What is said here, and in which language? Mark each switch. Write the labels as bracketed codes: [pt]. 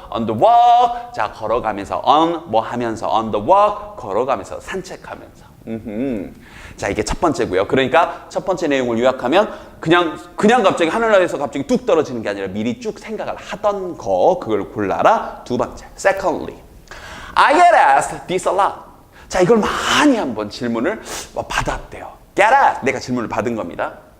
[en] on the walk, [ko] 자 걸어가면서 on 뭐 하면서 on the walk 걸어가면서 산책하면서 자 이게 첫 번째고요. 그러니까 첫 번째 내용을 요약하면 그냥 갑자기 하늘나라에서 갑자기 뚝 떨어지는 게 아니라 미리 쭉 생각을 하던 거 그걸 골라라. 두 번째. [en] Secondly, I get asked this a lot. [ko] 자 이걸 많이 한번 질문을 받았대요. [en] Get asked. [ko] 내가 질문을 받은 겁니다.